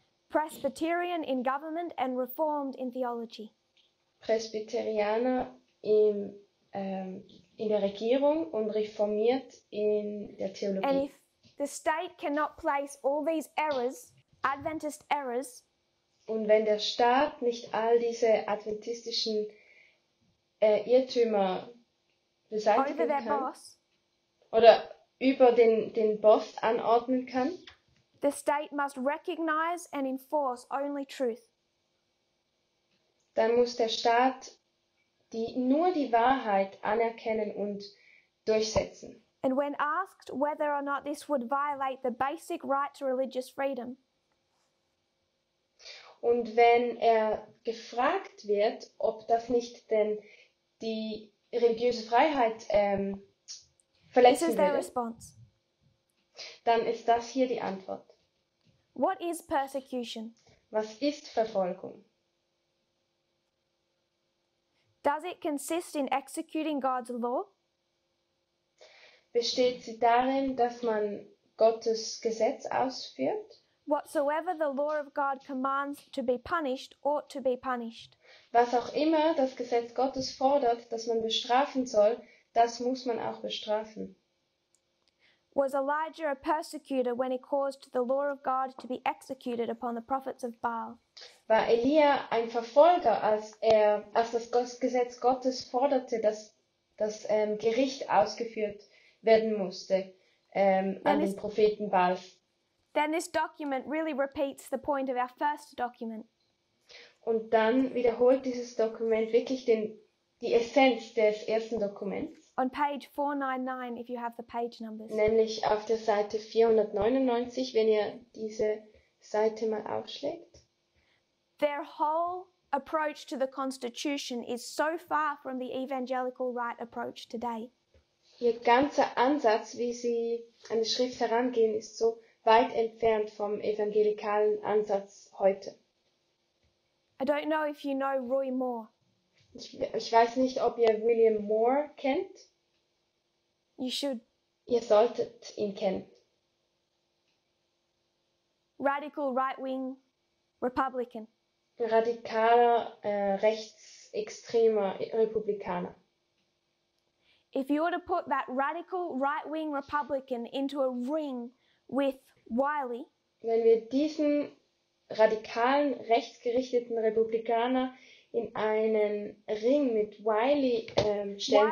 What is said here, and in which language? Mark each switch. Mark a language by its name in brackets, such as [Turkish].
[English] Presbyterian in government and Reformed in theology. [German] Presbyterianer in der Regierung und reformiert in der [English] And [German] Theologie. [English] if the state cannot place all these errors, Adventist errors, [German] Und wenn der Staat nicht all diese adventistischen Irrtümer [English] over [German] beseitigen [English] their [German] kann [English] boss, [German] oder über den Boss anordnen kann, [English] the state must recognize and enforce only truth. [German] dann muss der Staat nur die Wahrheit anerkennen und durchsetzen. [English] And when asked whether or not this would violate the basic right to religious freedom, [German] Und wenn er gefragt wird, ob das nicht denn die religiöse Freiheit [English] this [German] verletzen [English] is their [German] würde, [English] response. [German] dann ist das hier die Antwort. [English] What is persecution? [German] Was ist Verfolgung? [English] Does it consist in executing God's law? [German] Besteht sie darin, dass man Gottes Gesetz ausführt? [English] Whatsoever the law of God commands to be punished ought to be punished. [German] Was auch immer das Gesetz Gottes fordert, dass man bestrafen soll, das muss man auch bestrafen. [English] Was Elijah a persecutor when he caused the law of God to be executed upon the prophets of Baal? [German] War Elia ein Verfolger, als das Gesetz Gottes forderte, dass das Gericht ausgeführt werden musste an den Propheten Baals? [English] Then this document really repeats the point of our first document. [German] Und dann wiederholt dieses Dokument wirklich die Essenz des ersten Dokuments, [English] On page 499, if you have the page numbers. [German] nämlich auf der Seite 499, wenn ihr diese Seite mal aufschlägt. [English] Their whole approach to the Constitution is so far from the evangelical right approach today. [German] Ihr ganzer Ansatz, wie sie an die Schrift herangehen, ist so weit entfernt vom evangelikalen Ansatz heute. [English] I don't know if you know Roy Moore. [German] Ich weiß nicht, ob ihr William Moore kennt. [English] You should. [German] Ihr solltet ihn kennen. [English] Radical right-wing Republican. [German] Radikaler, rechtsextremer Republikaner. [English] If you were to put that radical right-wing Republican into a ring with Wiley, [German] Wenn wir diesen radikalen, rechtsgerichteten Republikaner in einen Ring mit Wiley stellen